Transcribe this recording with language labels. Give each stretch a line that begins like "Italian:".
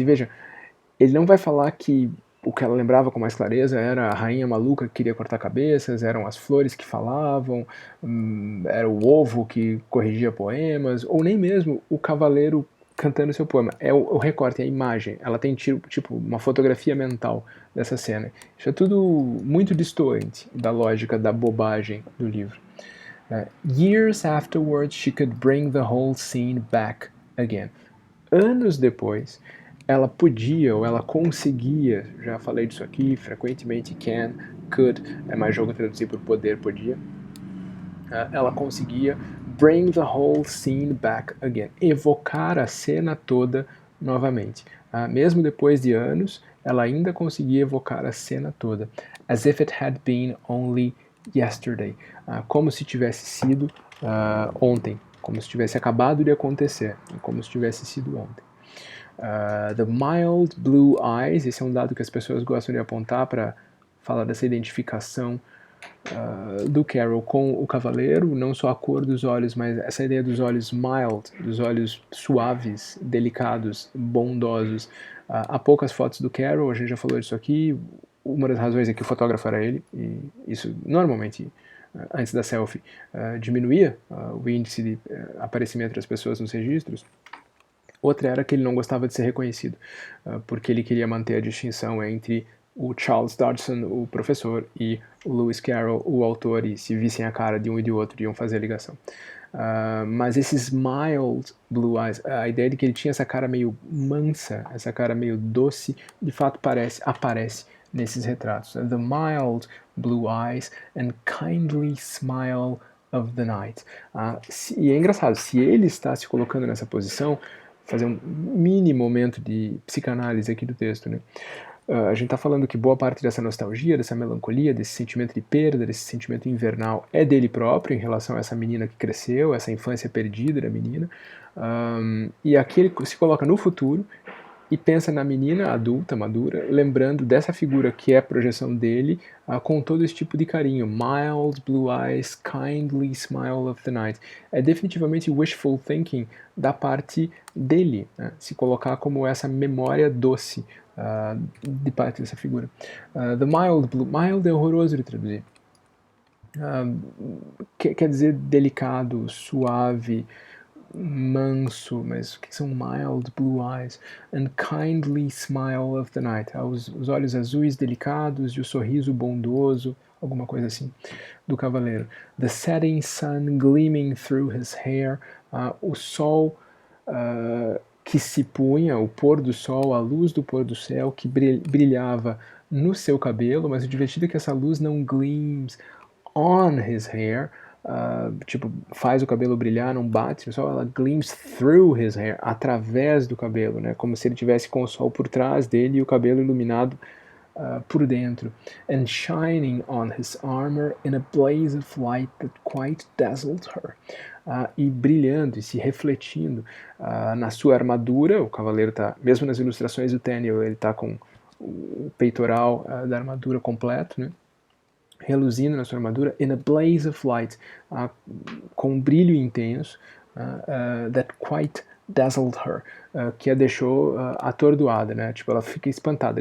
Portuguese: E veja, ele não vai falar que o que ela lembrava com mais clareza era a rainha maluca que queria cortar cabeças, eram as flores que falavam, era o ovo que corrigia poemas, ou nem mesmo o cavaleiro cantando seu poema. É o recorte, é a imagem. Ela tem tipo uma fotografia mental dessa cena. Isso é tudo muito distante da lógica da bobagem do livro.
English: Years afterwards, she could bring the whole scene back again.
Portuguese: Anos depois, ela podia ou ela conseguia, já falei disso aqui, frequentemente can, could, é mais jogo traduzir por poder, podia. Ela conseguia bring the whole scene back again, evocar a cena toda novamente. Mesmo depois de anos, ela ainda conseguia evocar a cena toda.
English: As if it had been only yesterday.
Portuguese: Como se tivesse sido ontem, como se tivesse acabado de acontecer, como se tivesse sido ontem. The mild blue eyes, esse é um dado que as pessoas gostam de apontar para falar dessa identificação do Carol com o cavaleiro, não só a cor dos olhos, mas essa ideia dos olhos mild, dos olhos suaves, delicados, bondosos. Há poucas fotos do Carol, a gente já falou disso aqui, uma das razões é que o fotógrafo era ele, e isso normalmente, antes da selfie, diminuía o índice de aparecimento das pessoas nos registros. Outra era que ele não gostava de ser reconhecido, porque ele queria manter a distinção entre o Charles Dodgson, o professor, e o Lewis Carroll, o autor, e se vissem a cara de um e de outro, iam fazer a ligação. Mas esses mild blue eyes, a ideia de que ele tinha essa cara meio mansa, essa cara meio doce, de fato aparece nesses retratos.
English: The mild blue eyes and kindly smile of the night.
Portuguese: E é engraçado, se ele está se colocando nessa posição, fazer um mini momento de psicanálise aqui do texto, né? A gente está falando que boa parte dessa nostalgia, dessa melancolia, desse sentimento de perda, desse sentimento invernal é dele próprio em relação a essa menina que cresceu, essa infância perdida da menina. E aqui ele se coloca no futuro e pensa na menina adulta, madura, lembrando dessa figura que é a projeção dele, com todo esse tipo de carinho.
English: Mild blue eyes, kindly smile of the night.
Portuguese: É definitivamente wishful thinking da parte dele, né? Se colocar como essa memória doce de parte dessa figura. The mild blue, mild é horroroso de traduzir. Quer dizer delicado, suave, manso, mas o que são mild blue eyes?
English: And kindly smile of the night.
Portuguese: Os olhos azuis delicados e o sorriso bondoso, alguma coisa assim, do cavaleiro.
English: The setting sun gleaming through his hair.
Portuguese: O sol que se punha, o pôr do sol, a luz do pôr do céu que brilhava no seu cabelo, mas o divertido é que essa luz não gleams on his hair, tipo, faz o cabelo brilhar, não bate no sol, ela gleams through his hair, através do cabelo, né? Como se ele tivesse com o sol por trás dele e o cabelo iluminado por dentro.
English: And shining on his armor in a blaze of light that quite dazzled her.
Portuguese: E brilhando e se refletindo na sua armadura. O cavaleiro está, mesmo nas ilustrações do Tenniel, ele está com o peitoral da armadura completo, né? Reluzindo na sua armadura, in a blaze of light, com um brilho intenso, that quite dazzled her, que a deixou atordoada, né? Tipo, ela fica espantada.